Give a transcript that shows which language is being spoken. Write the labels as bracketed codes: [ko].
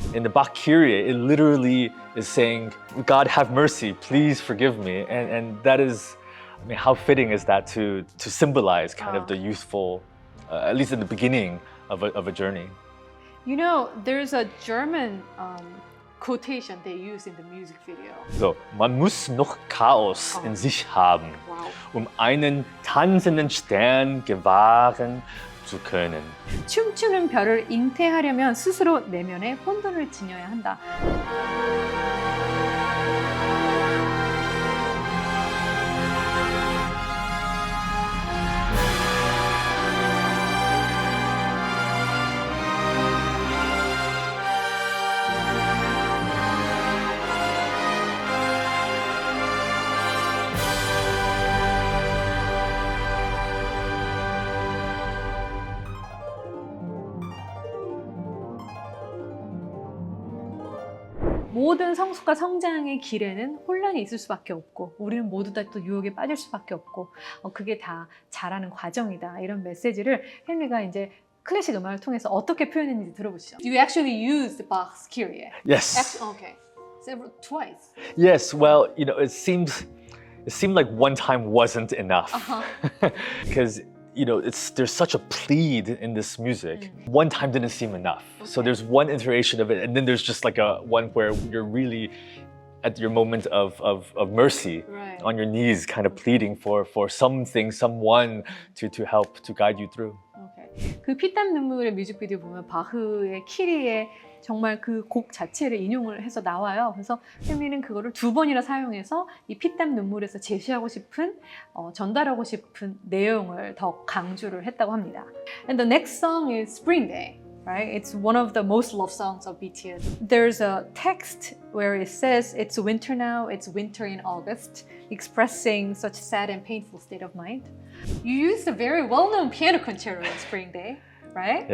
[en] In the Bach Kyrie, it literally is saying, God have mercy, please forgive me. And that is, I mean, how fitting is that to symbolize kind of the youthful at least in the beginning of a journey. You know, there's a German quotation they use in the music video. [de] So, man muss noch Chaos in sich haben, [en] Wow. [de] einen tanzenden Stern gewahren zu können. [ko] 춤추는 별을 잉태하려면 스스로 내면에 혼돈을 지녀야 한다. 모든 성숙과 성장의 길에는 혼란이 있을 수밖에 없고 우리는 모두 다 또 유혹에 빠질 수밖에 없고 그게 다 자라는 과정이다. 이런 메시지를 헨리가 이제 클래식 음악을 통해서 어떻게 표현했는지 들어보시죠. [en] You actually used Bach's Kyrie. Yes. Okay. Twice. Yes, well, you know, it seemed like one time wasn't enough. Because you know, there's such a plead in this music. One time didn't seem enough. Okay. So there's one iteration of it, and then there's just like a one where you're really at your moment of mercy, right. on your knees, kind of pleading for something, someone to help, to guide you through. Okay. [ko] 그 피땀 눈물의 뮤직비디오 보면 바흐의 키리에 정말 그 곡 자체를 인용을 해서 나와요. 그래서 헨리는 그거를 2번이나 사용해서 이 피땀 눈물에서 제시하고 싶은 전달하고 싶은 내용을 더 강조를 했다고 합니다. [en] And the next song is Spring Day. Right? It's one of the most loved songs of BTS. There's a text where it says, "It's winter now, it's winter in August," expressing such sad and painful state of mind. You used a very well-known piano concerto in Spring Day, right?